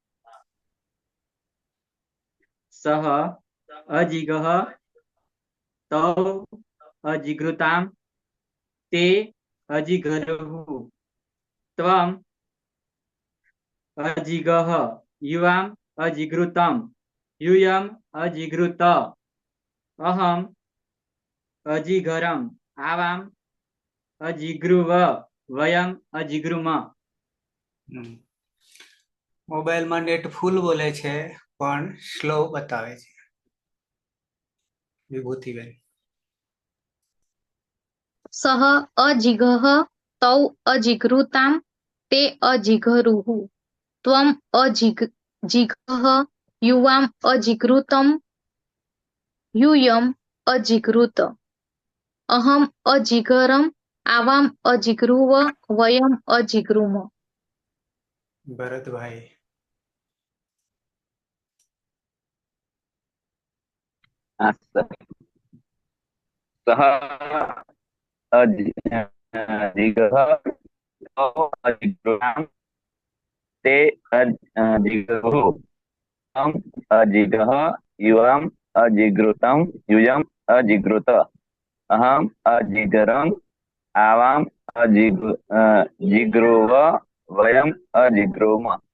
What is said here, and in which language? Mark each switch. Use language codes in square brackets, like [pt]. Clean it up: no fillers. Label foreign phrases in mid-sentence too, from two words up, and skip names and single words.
[sa] सः अजिगः तौ अजिगृतां ते अजिगरुः त्वम् अजिगः युवाम् अजिगृतं यूयम् अजिगृत अहम् अजिगरम् आवाम् अजिगृव वयम् अजिगृम। [gu] મોબાઈલમાં નેટ ફૂલ બોલે છે પણ સ્લો બતાવે છે. વિભૂતિબેન. [sa] સહ અજિગહ તૌ અજિગૃતાં તે અજિગરુઃ ત્વમ અજિગઃ યુવામ અજિગૃતમ यूयम अजिगृत अहम अजिगरम आवाम अजिगृव वयम अजिगृम। भरत भाई। सः अजिगः अजिगृतां ते अजिगरुः त्वम् अजिगः युवाम् अजिगृतं यूयम् अजिगृत अहम् अजिगरम् आवाम जिग्रुव वयम अजिग्रुम।